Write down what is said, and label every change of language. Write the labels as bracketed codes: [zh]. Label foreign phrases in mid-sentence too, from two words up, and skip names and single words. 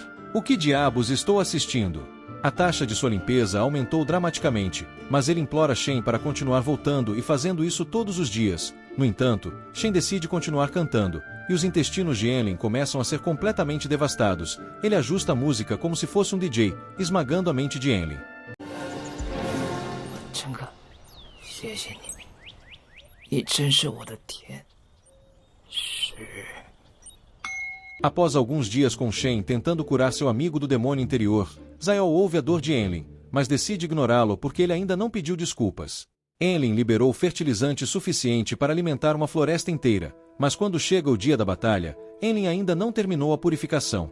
[pt] O que diabos estou assistindo? A taxa de sua limpeza aumentou dramaticamente, mas ele implora Shen para continuar voltando e fazendo isso todos os dias. No entanto, Shen decide continuar cantando, e os intestinos de Enlin começam a ser completamente devastados. Ele ajusta a música como se fosse um DJ, esmagando a mente de Enlin. [zh] 陈哥，谢谢你，你真是我的天使。 [pt] Após alguns dias com Shen tentando curar seu amigo do demônio interior, Zayol ouve a dor de Enlin, mas decide ignorá-lo porque ele ainda não pediu desculpas. Enlin liberou fertilizante suficiente para alimentar uma floresta inteira, mas quando chega o dia da batalha, Enlin ainda não terminou a purificação.